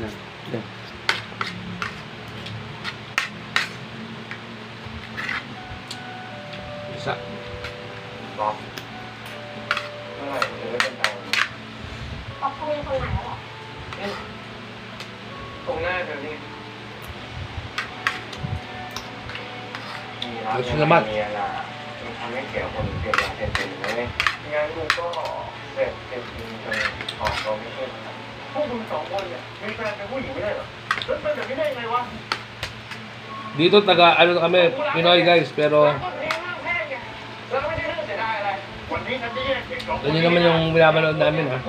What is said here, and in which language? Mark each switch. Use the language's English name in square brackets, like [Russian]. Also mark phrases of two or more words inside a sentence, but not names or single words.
[Filipino] Isa. Ay, salamat. [Thai] ทำให้เกี่ยวคนเกี่ยวยาเสพติดเลยงั้นมึงก็เสพจริงๆออกเราไม่ใช่พวกมึงสองคนเนี่ยมีแฟนเป็นผู้หญิงไม่ได้หรอแล้วเป็นแบบนี้ได้ยังไงวะ [Filipino] Dito taga ano kami, Pinoy guys, pero ganyan naman yung binabanood namin ha.